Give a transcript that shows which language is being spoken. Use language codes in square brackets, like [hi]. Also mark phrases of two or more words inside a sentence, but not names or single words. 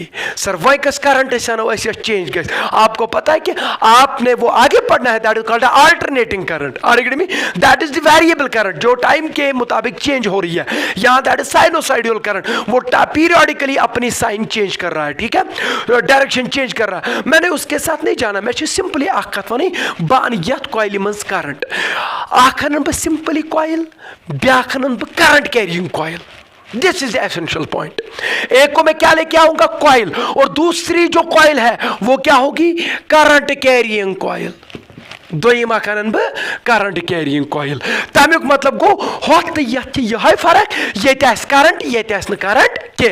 [hi] सर वाइकस करंट ऐसा चेंज कर, आपको पता है कि आपने वो आगे पढ़ना है, [en] that is called alternating current. [hi] आर में [en] that is the variable current [hi] जो टाइम के मुताबिक चेंज हो रही है। यहां [en] that is sinusoidal current, [hi] वो पीरियडिकली अपनी साइन चेंज कर रहा है, ठीक है, डायरेक्शन चेंज कर रहा है। मैंने उसके साथ नहीं जाना, मैं [ks] सिंपली अखनी बान यथ कॉइल मज करंट अखन ब सिंपली कॉइल ब्याखन ब [en] current carrying coil. This is the essential point. [hi] एक को मैं क्या लेके आऊंगा? कॉइल, और दूसरी जो कॉइल है वो क्या होगी? [en] Current carrying coil. [ks] दोयम अखन बह [en] current carrying coil. [ks] तमिक मतलब गो होत यह फर्क, ये करंट ये करंट के।